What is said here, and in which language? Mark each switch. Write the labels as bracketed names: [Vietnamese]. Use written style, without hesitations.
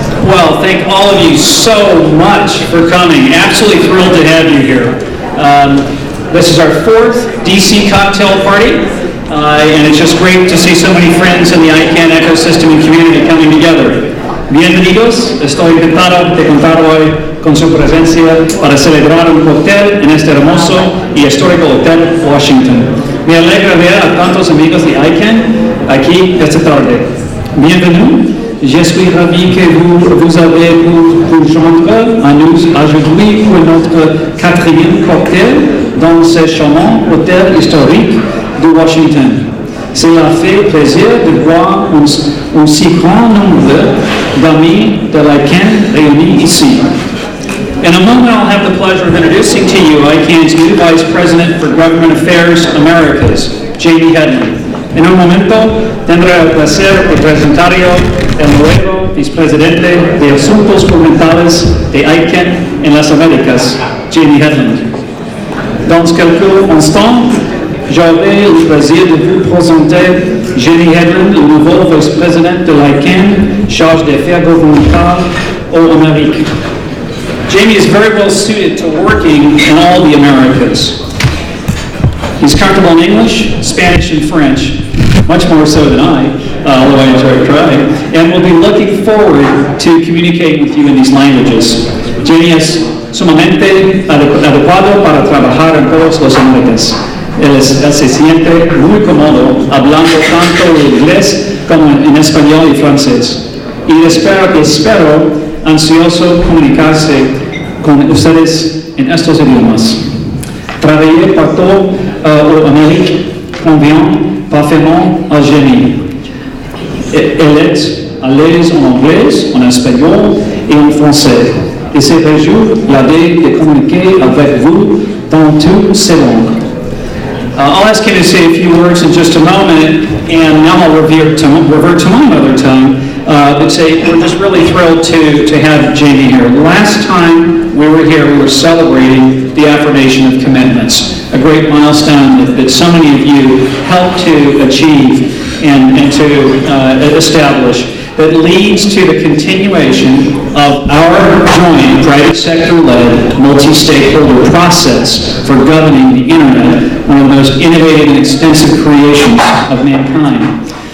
[English] Well, thank all of you so much for coming. Absolutely thrilled to have you here. This is our 4th DC cocktail party, and it's just great to see so many friends in the ICANN ecosystem and community coming together. [Spanish] Bienvenidos, estoy encantado de contar hoy con su presencia para celebrar un cóctel en este hermoso y histórico Hotel Washington. Me alegra ver a tantos amigos de ICANN aquí esta tarde. [French] Bienvenue, je suis ravi que vous avez pu joindre à nous aujourd'hui pour notre 4e cocktail dans ce charmant hôtel historique de Washington. Cela fait plaisir de voir un si grand nombre d'amis de l'ICANN réunis ici. [English] In a moment, I'll have the pleasure of introducing to you ICANN's new Vice President for Government Affairs Americas, Jamie Hedlund. [Spanish] En un momento, tendré el placer de presentario el nuevo Vicepresidente de Asuntos Gubernamentales de ICANN en las Américas, Jamie Hedlund. [French] Dans quelques instants, j'aurai le plaisir de vous présenter Jamie Hedlund, le nouveau vice-président de l'ICANN, chargé des affaires gouvernementales aux Amériques. [English] Jamie is very well suited to working in all the Americas. He's comfortable in English, Spanish, and French, much more so than I, although I enjoy trying, and will be looking forward to communicating with you in these languages. [Spanish] Jamie es sumamente adecuado para trabajar en todas las Américas. Él se siente muy cómodo hablando tanto en inglés como en español y francés. Y espero ansioso comunicarse con ustedes en estos idiomas. [French] Travailler partout en Amérique convient parfaitement à Jamie. Elle est à l'aise en anglais, en espagnol et en français. Et se réjouit l'idée de communiquer avec vous dans toutes ces langues. [English] I'll ask you to say a few words in just a moment, and now I'll revert to my mother tongue, but say we're just really thrilled to have Jamie here. Last time we were here, we were celebrating the affirmation of commitments, a great milestone that so many of you helped to achieve and to establish, that leads to the continuation of our joint private sector-led multi-stakeholder process for governing the internet, one of the most innovative and extensive creations of mankind.